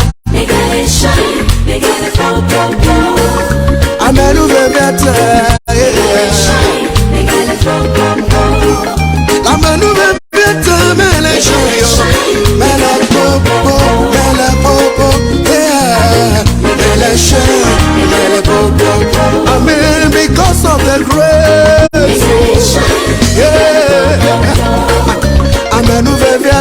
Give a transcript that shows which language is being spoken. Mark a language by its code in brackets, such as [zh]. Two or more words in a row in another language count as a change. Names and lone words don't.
[ee] Megale shine, megale [en] blow, blow, blow. [ee] Amenu veviata. Megale shine, megale [en] blow, blow, blow. [ee] Amenu veviata. Mele shoyo. Mele popo. Mele popo. Yeah. Mele shoyo. Mele popo. [en] Amen. Because of the grace. [ee] Megale shine, Yeah. Amenu veviata.